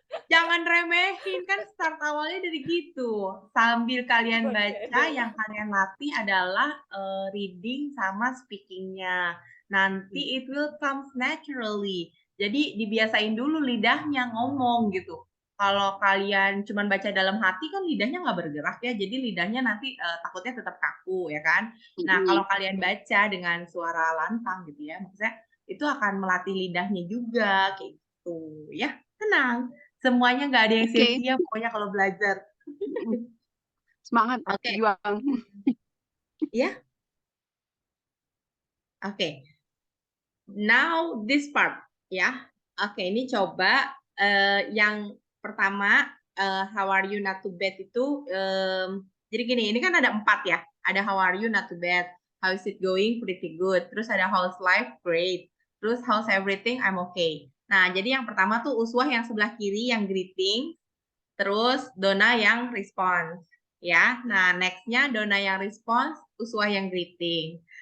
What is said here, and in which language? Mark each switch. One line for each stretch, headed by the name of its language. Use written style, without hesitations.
Indonesian: jangan remehin kan start awalnya dari gitu. Sambil kalian baca, yang kalian latih adalah reading sama speakingnya. Nanti
English: it will comes naturally.
Indonesian: Jadi dibiasain dulu lidahnya ngomong gitu. Kalau kalian cuma baca dalam hati kan lidahnya nggak bergerak ya. Jadi lidahnya nanti takutnya tetap kaku ya kan. Nah kalau kalian baca dengan suara lantang gitu ya, maksudnya itu akan melatih lidahnya juga kayak gitu ya. Tenang. Semuanya nggak ada yang oke. sia-sia pokoknya kalau belajar. Semangat, Oke. juang. Ya, oke.
English: Now this part
Indonesian: ya. Oke, ini coba yang pertama
English: how are you not too bad
Indonesian: itu jadi gini, ini kan ada 4 ya. Ada
English: how are you not too bad, how is it going, pretty good.
Indonesian: Terus ada
English: how's life, great.
Indonesian: Terus
English: how's everything, I'm okay.
Indonesian: Nah, jadi yang pertama tuh Uswah yang sebelah kiri yang greeting. Terus Dona yang respons, ya. Nah, nextnya Dona yang respons, Uswah yang greeting.